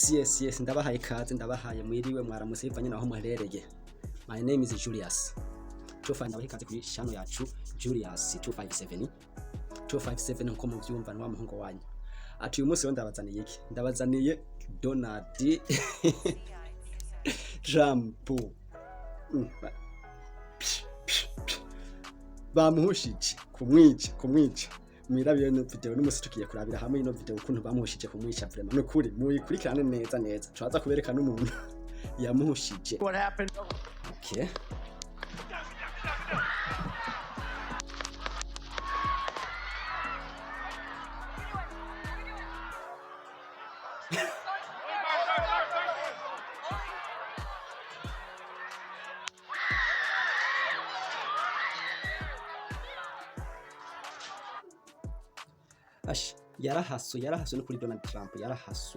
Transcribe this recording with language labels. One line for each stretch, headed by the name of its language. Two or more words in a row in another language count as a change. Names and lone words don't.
Rundi: Yes, ndabahaye ikaze, ndabahaye mwiriwe mwaramutse bivanye naho muherereye.
English: My name is Julius.
Rundi: Ndabahaye ikaze kuri channel yacu Julius 257 nko muvyumva no muhungu wanyu. Ati uyu munsi ndabazaniye iki? Ndabazaniye Donald Trump. Bamuhushije kumwica. Mwirabire no video n'umusi tukiye kurabira hamwe ino video ukuntu bamuhushije kumwica vraiment. Nukuri muyikurikirane neza. Turaza kubereka n'umuntu yamuhushije.
English: What happened? Okay.
Rundi: Yarahaswe no kuri Donald Trump yarahaswe.